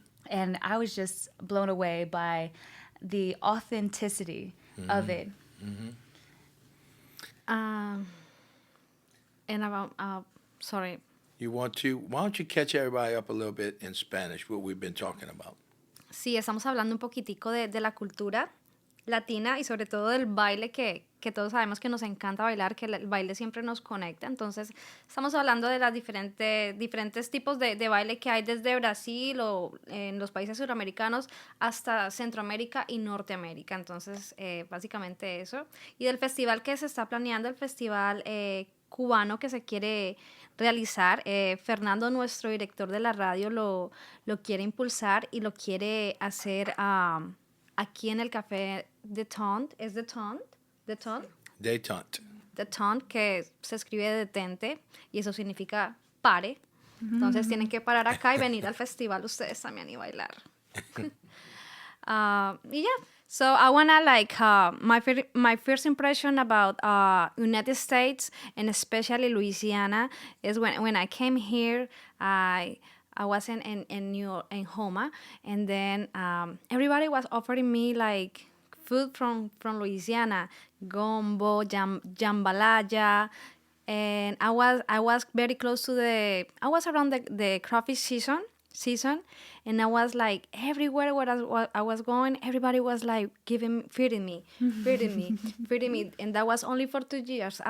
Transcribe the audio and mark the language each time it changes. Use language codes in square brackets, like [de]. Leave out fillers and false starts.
[en] And I was just blown away by the authenticity of it. And about sorry. Why don't you catch everybody up a little bit in Spanish, what we've been talking about? [es] Sí, estamos hablando un poquitico de la cultura latina y sobre todo del baile que todos sabemos que nos encanta bailar, que el baile siempre nos conecta. Entonces, estamos hablando de las diferentes tipos de baile que hay desde Brasil o en los países suramericanos hasta Centroamérica y Norteamérica. Entonces, básicamente eso. Y del festival que se está planeando, el festival cubano que se quiere realizar, Fernando, nuestro director de la radio, lo quiere impulsar y lo quiere hacer aquí en el café Detente. ¿Es Detente? Detente. Détente. Detente, que se escribe detente y eso significa pare. Entonces tienen que parar acá y venir al festival ustedes también y bailar. [en] Yeah. So I wanna my first impression about United States and especially Louisiana is when I came here. I was in Homa, and then everybody was offering me like food from Louisiana, gumbo, jambalaya, and I was very close to I was around the crawfish season, and I was like everywhere where I was going, everybody was like feeding me, feeding me, and that was only for 2 years.